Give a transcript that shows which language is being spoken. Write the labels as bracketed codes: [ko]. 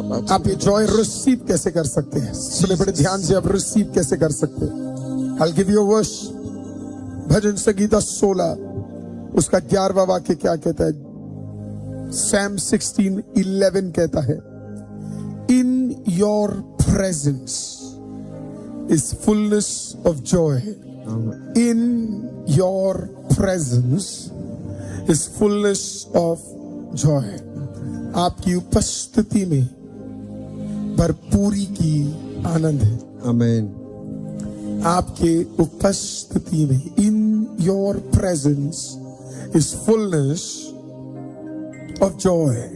[hi] आप ये Joy receive कैसे कर सकते हैं? सुने बड़े ध्यान से, आप रिसीव कैसे कर सकते हैं? [en] I'll give you a verse। [hi] भजन संगीता 16 उसका 11वां वाक्य क्या कहता है? [en] Psalm 16:11 कहता है, in your presence is fullness of joy. In your presence is fullness of joy. [hi] आपकी उपस्थिति में भरपूरी की आनंद है. आमीन. [en] आपके उपस्थिति में, in your presence is fullness of joy.